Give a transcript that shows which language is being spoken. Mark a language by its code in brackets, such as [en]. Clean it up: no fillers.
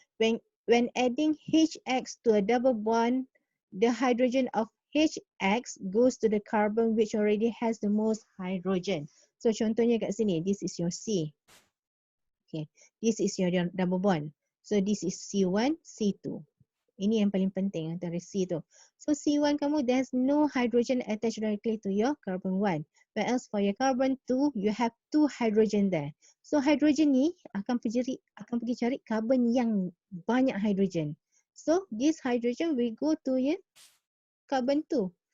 [en] When adding HX to a double bond, the hydrogen of HX goes to the carbon which already has the most hydrogen. So [ms] contohnya kat sini, [en] this is your C. Okay, this is your double bond. So this is C1, C2. [ms] Ini yang paling penting antara C tu. [en] So C1 kamu, there's no hydrogen attached directly to your carbon 1. Whereas for your carbon 2, you have 2 hydrogen there. So [ms] hydrogen ni akan pergi cari carbon yang banyak hydrogen. [en] So this hydrogen will go to your carbon 2.